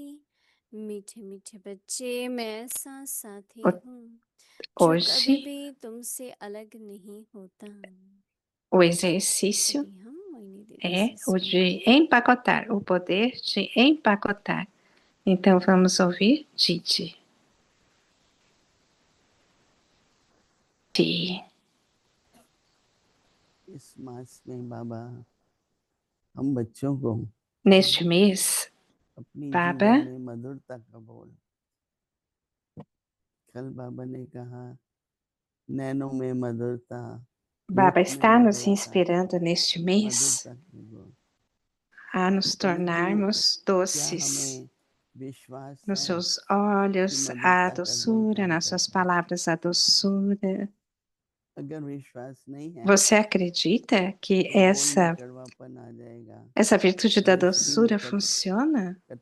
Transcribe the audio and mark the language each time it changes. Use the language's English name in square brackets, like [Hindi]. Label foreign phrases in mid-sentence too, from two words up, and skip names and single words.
[Portuguese] Hoje, o exercício é o de empacotar, o poder de empacotar. Então vamos ouvir Didi. [Hindi] इस मास में बाबा हम बच्चों को [Portuguese] Neste mês, [Hindi] अपनी [Portuguese] Baba, [Hindi] जीवन में मधुरता का बोल, कल बाबा ने कहा नैनों में मधुरता, [Portuguese] Baba está nos inspirando neste mês a nos tornarmos doces. Nos seus olhos, a doçura, nas suas palavras, a doçura. Você acredita que essa virtude da doçura funciona?